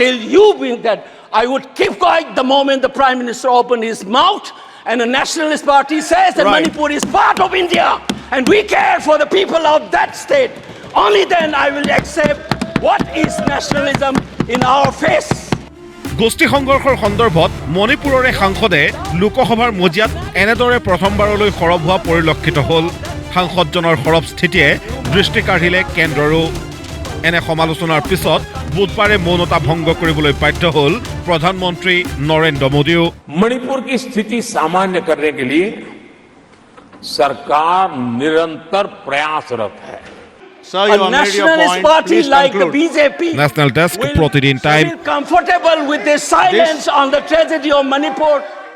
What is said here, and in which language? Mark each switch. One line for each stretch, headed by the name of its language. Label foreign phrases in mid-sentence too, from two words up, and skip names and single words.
English: till you bring that. I would keep quiet the moment the Prime Minister opened his mouth and the Nationalist Party says that Right. Manipur is part of India and we care for the people of that state. Only then I will accept what is nationalism in our face.
Assamese: গোষ্ঠী সংঘৰ্ষৰ সন্দৰ্ভত মণিপুৰৰে সাংসদে লোকসভাৰ মজিয়াত এনেদৰে প্ৰথমবাৰলৈ সৰব হোৱা পৰিলক্ষিত হ'ল। সাংসদজনৰ সৰব স্থিতিয়ে দৃষ্টি কাঢ়িলে কেন্দ্ৰৰো। এনে সমালোচনাৰ পিছত বুধবাৰে মৌনতা ভংগ কৰিবলৈ বাধ্য হ'ল প্ৰধানমন্ত্ৰী নৰেন্দ্ৰ মোদীও।
Hindi: मणिपुर की स्थिति सामान्य करने के लिए सरकार निरंतर प्रयासरत है।
English: Sir, you A have made your nationalist point. party Please like conclude. the BJP National Desk, will Pratidiin Time. feel comfortable with their silence on the tragedy of Manipur